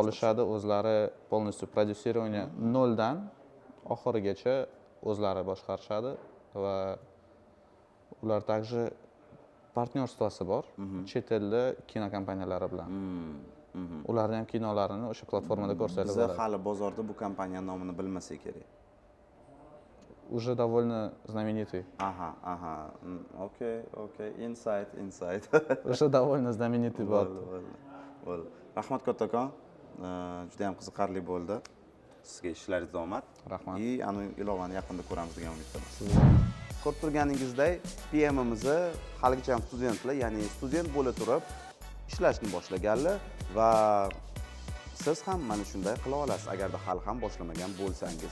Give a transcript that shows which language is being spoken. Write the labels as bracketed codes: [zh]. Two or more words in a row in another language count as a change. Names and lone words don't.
[uz] olishadi, o'zlari полностью prodyusirovание noldan oxirigacha o'zlari boshqarishadi va ular также partnyorstvosi bor chet elda kinokompaniyalari bilan. Ularni ham kinolarini o'sha platformada ko'rsatib Biz boradi. hali bozorda bu kompaniya nomini bilmasak kerak. [ru] Уже довольно знаменитый. [uz] Aha. Okey. Insight. [ru] Уже довольно знаменитый bo'ldi. [uz] Bo'ldi. Rahmat kattakon. Juda ham qiziqarli bo'ldi. Sizga ishlaringizda omad. Rahmat. Anu ilovani yaqinda ko'ramiz degan umiddaman. Ko'rib turganingizdek, PMimizni haligacha ham studentlar, ya'ni student bo'la turib ishlashni boshlaganlar va siz ham mana shunday qila olasiz agarda hali ham boshlamagan bo'lsangiz.